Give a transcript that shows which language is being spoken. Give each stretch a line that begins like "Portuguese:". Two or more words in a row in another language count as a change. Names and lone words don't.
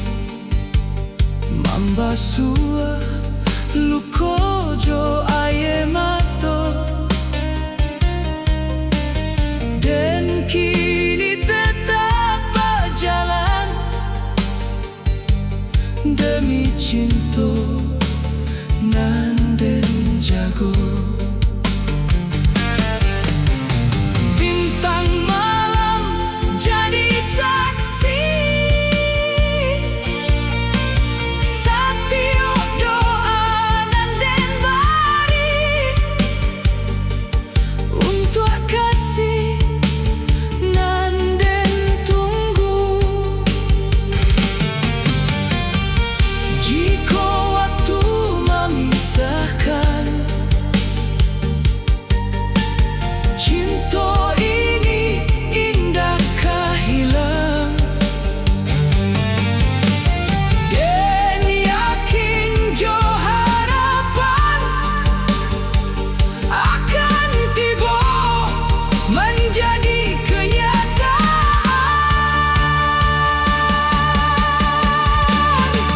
Indonesian: membasuh luka jo air mata, dan kini tetap berjalan demi cinta
Minangkabau: nan den jago.
Indonesian: Bintang malam jadi saksi, setiap doa
Minangkabau: nan den bari
Indonesian: untuk kasih
Minangkabau: nan den tunggu.
Indonesian: Jika waktu memisahkan, cinta ini indakkah hilang, dan yakin jo harapan akan tiba menjadi kenyataan.